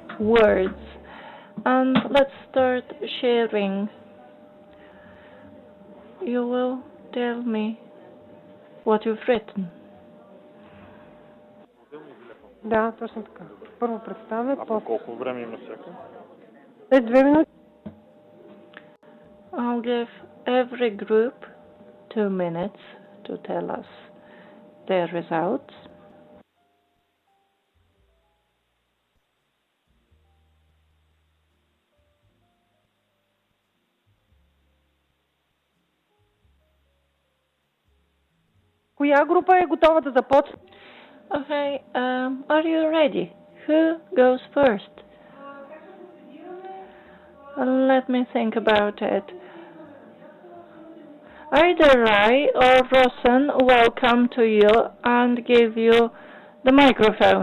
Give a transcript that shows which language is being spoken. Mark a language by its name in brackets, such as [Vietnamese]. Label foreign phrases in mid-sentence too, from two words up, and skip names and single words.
[English] words. And let's start sharing. You will tell me what you've written. [Bulgarian] Да, точно така. Първо представя. А по колко време има всяка? 2 минути. [English] I'll give every group 2 minutes to tell us their results. [Bulgarian] Коя група е готова да започне? [English] Okay, are you ready? Who goes first? Let me think about it. Either I or Rosen will come to you and give you the microphone.